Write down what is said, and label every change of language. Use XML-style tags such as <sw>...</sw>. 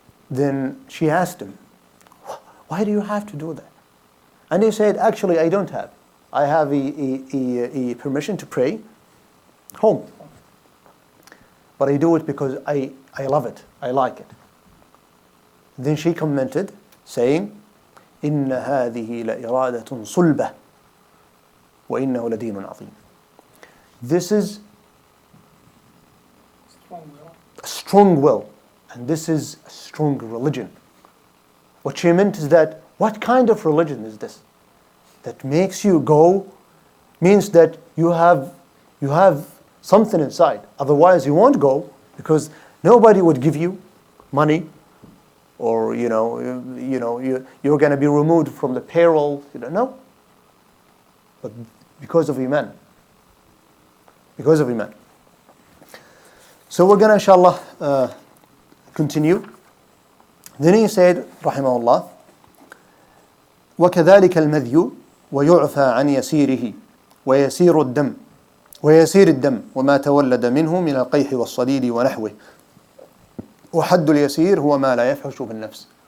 <en>Then she asked him, "Why do you have to do that?" And he said, "Actually, I don't have. I have a permission to pray home. But I do it because I love it. I like it." Then she commented, saying,</en> <ar>"إن هذه لإرادة صلبة وإنه لدين عظيم."</ar> <en>This is Strong will. a strong will, and this is a strong religion. What she meant is that, what kind of religion is this? That makes you go, means that you have something inside. Otherwise you won't go, because nobody would give you money, or you're going to be removed from the payroll. No. But because of Iman. Because of Iman. So we're going to, inshallah, continue. Then he said, rahimahullah,</en> <ar>وكذلك المذي ويعفى عن يسيره ويسير الدم وما تولد منه من القيح والصديد ونحوه وحد اليسير هو ما لا يفحش بالنفس.</ar>